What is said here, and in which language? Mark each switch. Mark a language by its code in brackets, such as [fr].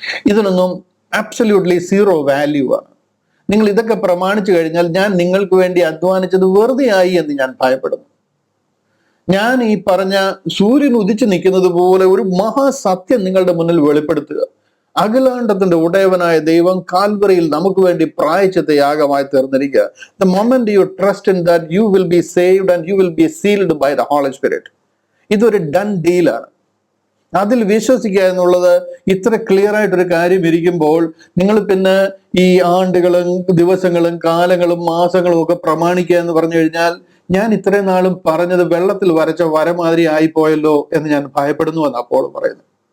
[ml] ഇതിനൊന്നും absolutely zero value ആണ്. നിങ്ങൾ ഇതൊക്കെ പ്രമാണിച്ചു കഴിഞ്ഞാൽ ഞാൻ നിങ്ങൾക്ക് വേണ്ടി അധ്വാനിച്ചത് വെറുതെ ആയി എന്ന് ഞാൻ ഭയപ്പെടുന്നു. ഞാൻ ഈ പറഞ്ഞ സൂര്യൻ ഉദിച്ചു നിൽക്കുന്നത് പോലെ ഒരു മഹാസത്യം നിങ്ങളുടെ മുന്നിൽ വെളിപ്പെടുത്തുക. അഖിലാണ്ടത്തിന്റെ ഉടയവനായ ദൈവം കാൽവറിയിൽ നമുക്ക് വേണ്ടി പ്രായശ്ചിത്ത യാഗമായി തീർന്നിരിക്കുക. [en] The moment you trust in that, you will be saved and you will be sealed by the Holy Spirit. [ml] ഇതൊരു ഡൺ ഡീലാണ്. അതിൽ വിശ്വസിക്കുക എന്നുള്ളത് ഇത്ര ക്ലിയർ ആയിട്ടൊരു കാര്യം ഇരിക്കുമ്പോൾ നിങ്ങൾ പിന്നെ ഈ ആണ്ടുകളും ദിവസങ്ങളും കാലങ്ങളും മാസങ്ങളും ഒക്കെ പ്രമാണിക്കുക എന്ന് പറഞ്ഞു കഴിഞ്ഞാൽ ഞാൻ ഇത്രയും നാളും പറഞ്ഞത് വെള്ളത്തിൽ വരച്ച വരമാതിരി ആയിപ്പോയല്ലോ എന്ന് ഞാൻ ഭയപ്പെടുന്നു എന്ന് അപ്പോൾ പറയുന്നു.